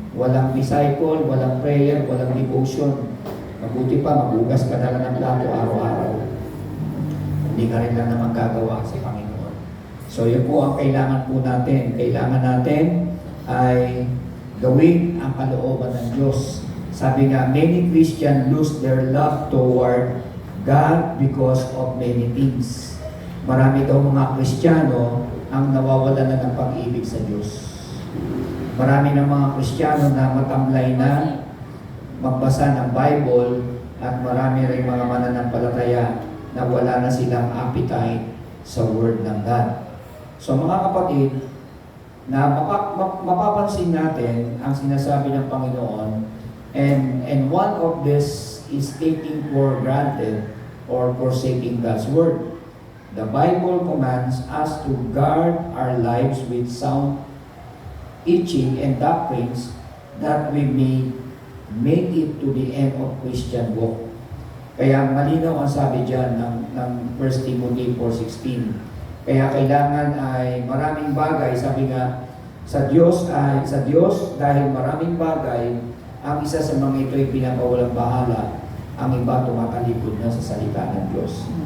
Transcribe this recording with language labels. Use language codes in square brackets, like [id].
[tl] Walang disciple, walang prayer, walang devotion. Mabuti pa, magugas ka na lang ng plato araw-araw. Hindi ka rin lang naman gagawa sa Panginoon. So yun po ang kailangan po natin. Kailangan natin ay gawin ang kalooban ng Diyos. Sabi nga, [en] many Christians lose their love toward God because of many things. [tl] Marami daw mga Kristiyano ang nawawala na ng pag-ibig sa Diyos. Marami ng mga Kristiyano na matamlay na magbasa ng Bible at marami rin mga mananampalataya na wala na silang appetite sa Word ng God. So mga kapatid, na mapapansin natin ang sinasabi ng Panginoon, [en] and one of this is taking for granted or forsaking God's Word. The Bible commands us to guard our lives with sound teaching and doctrines that we may make it to the end of Christian walk. [tl] Kaya malinaw ang sabi dyan ng 1 Timothy 4:16. Kaya kailangan ay maraming bagay, sabi nga, sa Diyos dahil maraming bagay, ang isa sa mga ito ay pinapawalang bahala, ang iba tumatalikod na sa salita ng Diyos.